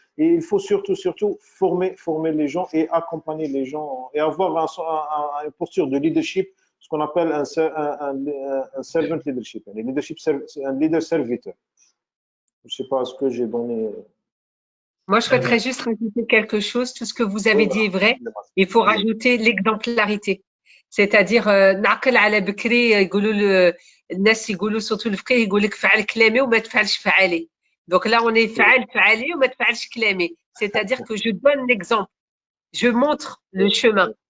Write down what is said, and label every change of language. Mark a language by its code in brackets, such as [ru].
[fr] Et il faut surtout former les gens et accompagner les gens et avoir une posture de leadership, ce qu'on appelle un servant leadership. Un leadership, c'est un leader serviteur. Je ne sais pas ce que j'ai donné. Moi, je souhaiterais juste rajouter quelque chose. Tout ce que vous avez dit est vrai. Il faut rajouter l'exemplarité. C'est-à-dire, [ar] نعقل على بكري يقولوا الناس يقولوا [fr] surtout [ar] الفقيه يقول لك فعل كلامي وما تفعلش فعالي. [fr] Donc là, on est [ar] فعل فعالي وما تفعلش كلامي. [fr] C'est-à-dire que je donne l'exemple. Je montre le chemin.